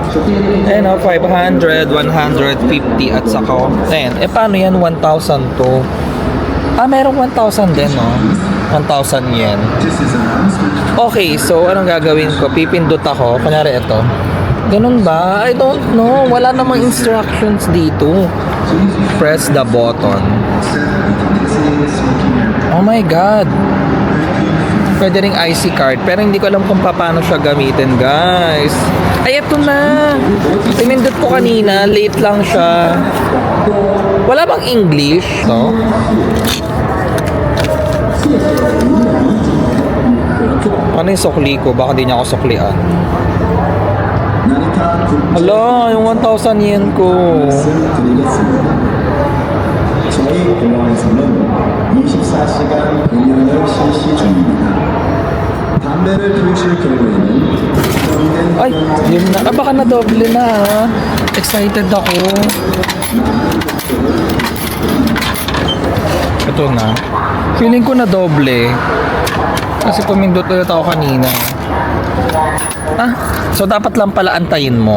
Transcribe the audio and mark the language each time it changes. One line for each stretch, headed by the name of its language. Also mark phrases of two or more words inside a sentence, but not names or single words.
Filipino: Ayan o, 500, 150 at saka... Ayan, paano yan? 1,000 to. Merong 1,000 din, no? 1,000 yen. Okay, so anong gagawin ko? Pipindot ako. Kunyari ito. Ganun ba?
English: I don't know.
Filipino: Wala namang instructions dito.
English: Press the button. Oh my God.
Filipino: Pwede ring IC card. Pero hindi ko alam kung paano siya gamitin, guys. Ay, eto na. Pinindot ko kanina. Late lang siya. Wala bang English? No? Ano yung sukli ko? Baka di niya ako suklian. Hala, yung 1,000 yen ko.
Korean: 저희 공항에서는 24시간 운영을 실시 중입니다. 담배를 피우실 경우에는
Filipino: Ay, yun na. Baka na doble na. Excited ako. Ito na. Feeling ko na doble. Kasi pumindot ulit ako kanina. So dapat lang pala antayin mo.